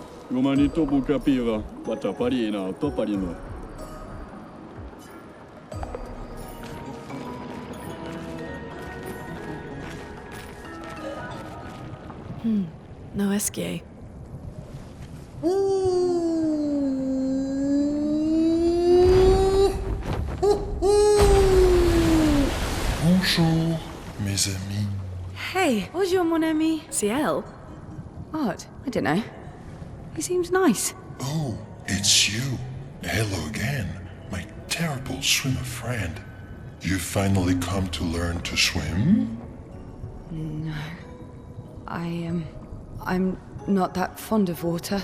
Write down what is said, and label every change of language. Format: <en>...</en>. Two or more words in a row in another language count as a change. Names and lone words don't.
<fr>Romanito bucapira, bataparina, toparino. No esquier. Bonjour, mes amis. Hey, bonjour, mon ami. Ciel?</fr> <en>What? I don't know. He seems nice. Oh, it's you. Hello again, my terrible swimmer friend. You finally come to learn to swim? No. I'm not that fond of water.</en>